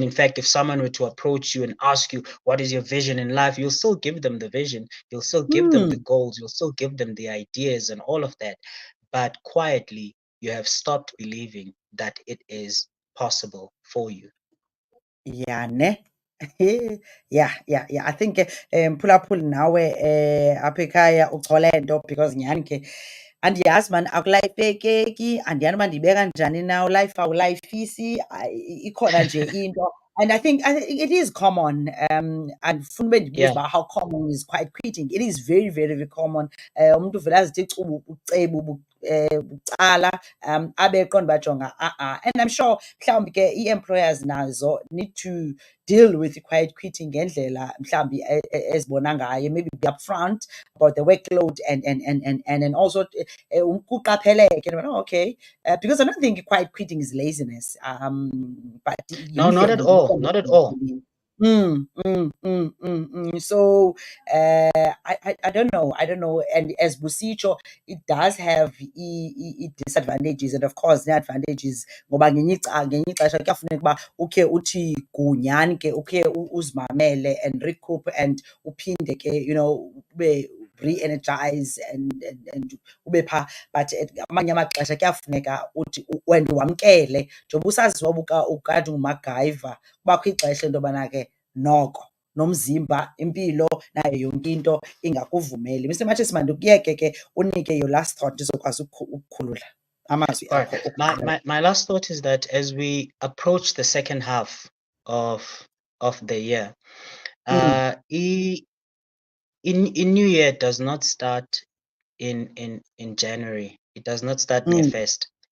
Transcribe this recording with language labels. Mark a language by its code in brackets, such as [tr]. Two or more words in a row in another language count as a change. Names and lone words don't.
[en] In fact, if someone were to approach you and ask you, what is your vision in life? You'll still give them the vision. You'll still give them the mm. goals. You'll still give them the ideas and all of that. But quietly, you have stopped believing that it is possible for you. Yeah, ne? Yeah. [xh] I think mphulaphuli nawe apha ekhaya uchole nto because nyhani ke andiyazi maan akulayifekeki, andiyazi uba ndiyibeka njani na ulife awulayifisi, ikhona nje into. [en] And I think it is common. [xh] Andifuni ube ndibuza [en] Yeah, uba how common is quiet quitting. It is very, very, very common. [xh] Umntu uvele azithi cubu ubucebu bucala, abe eqonda uba jonga [en] and I'm sure [xh] mhlawumbi ke ii-employers nazo [en] need to deal with quiet quitting [xh] ngendlela mhlawumbi ezibona ngayo, [en] maybe be upfront about the workload and then also kuqapheleke, oh, okay, because I don't think quiet quitting is laziness, but no, not [xh] yindlela [en] at all, [xh] yokuqonda [en] not at all. ukuthi so I don't know. I don't know. And as Busicho, it does have disadvantages, and of course the advantages [xh] ngoba ngenye ixesha kuyafuneka uba ukhe uthi gunyani ke ukhe uzimamele [en] and recoup and [xh] uphinde ke ube re-energize and ube phaa. But amanye amaxesha kuyafuneka uthi wena wamkele njengoba usaziwa uba ukade ungumagayva, kubakho ixesha into yobana ke noko nomzimba, impilo nayo yonke into ingakuvumeli. Mr Matshisi, mandikuyeke ke unike [en] your last thought [xh] ndizokwazi ukukhulula amazwi [en] All right. [xh] akho [en] My, [xh] okugqibela. [en] my my last thought is that as we approach the second half of the year, Mm, in New Year does not start in January. It does not start May mm, 1st.